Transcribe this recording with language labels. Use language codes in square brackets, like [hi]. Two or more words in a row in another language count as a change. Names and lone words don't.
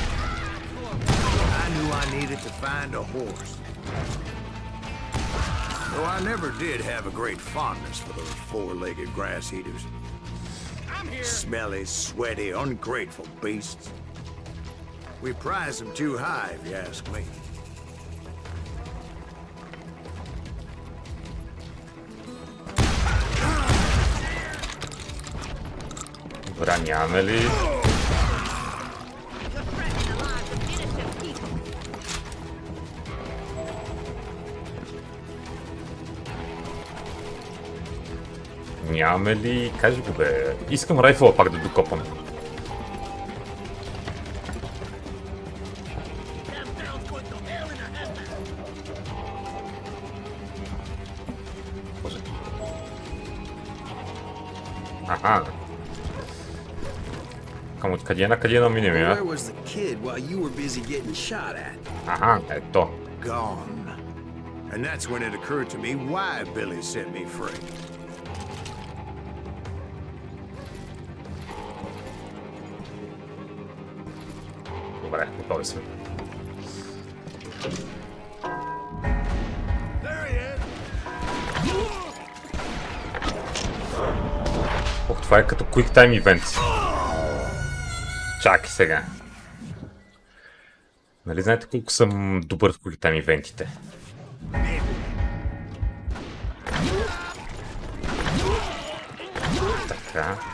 [en] I knew I needed to find a horse. Though I never did have a great fondness for those four-legged grass eaters. I'm here. Smelly, sweaty, ungrateful beasts. We prize them too high, if you ask me. [bg] Добре, нямаме ли? [en] You're threatening the lives of innocent people. [bg] Нямаме ли? Кажи го, бе. Искам райфъла пак да докопам. Боже. Аха. Към откъде на къде наминем, [en] Where [bg] а? [en] was the kid while you were busy getting shot at? [bg] Аха, ето. [en] Gone. And that's when it occurred to me why Billy set me free. [bg] Добре, готови сме. [en] There he is. [bg] Ох, това е като [en] Quick Time Event. [bg] Чакай сега. Нали знаете колко съм добър в [en] Quick Time Event- [bg] ите? Така.